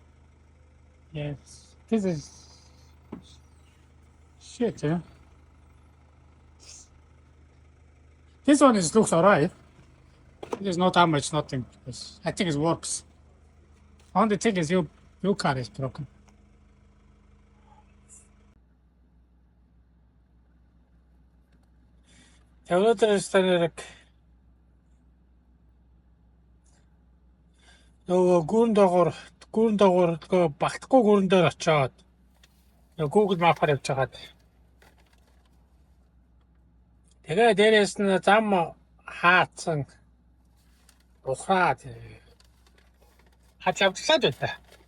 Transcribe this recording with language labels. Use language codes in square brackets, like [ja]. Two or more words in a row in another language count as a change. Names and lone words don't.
[en] Yes. This is shit, yeah. This one looks alright. There's no damage, nothing. I think it works. Only thing is your car is broken. [mn] Өнөөдөр станерэг нөгөө гүрэн доогоор багтахгүй гүрэн дээр очиод Google Map-аар явж хагаад тэгээ дээрээс нь зам хаацсан ухраад явчихлаа дээ та.